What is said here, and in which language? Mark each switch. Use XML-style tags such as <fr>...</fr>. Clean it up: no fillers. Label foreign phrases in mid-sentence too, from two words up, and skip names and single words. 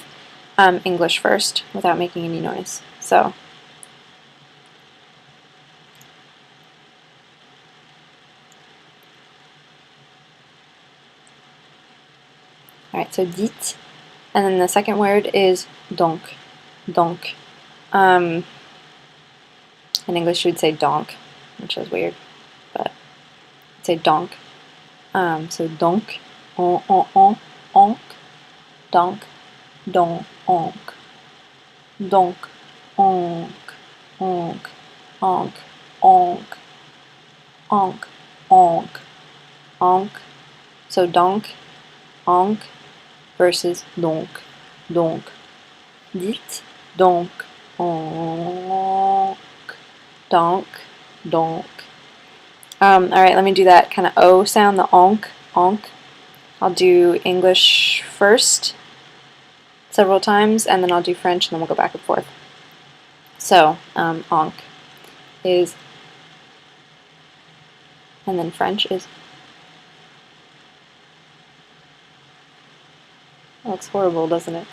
<en>English first, without making any noise. So, alright, so dites, and then the second word is</en> <fr>donc, donc.</fr> <en>In English you would say donc, which is weird, but I'd say donc. So donc, onk, donc, donc, onk, donc, onk, onk, onk, onk, onk, onk, onk. So donc, onk versus donc, donc.</en> <fr>Dites, donc, onk, donc, donc.</fr> <en>Alright, let me do that kind of O sound, the onk, onk. I'll do English first several times, and then I'll do French, and then we'll go back and forth. So, onk is, and then French is, that looks horrible, doesn't it?</en>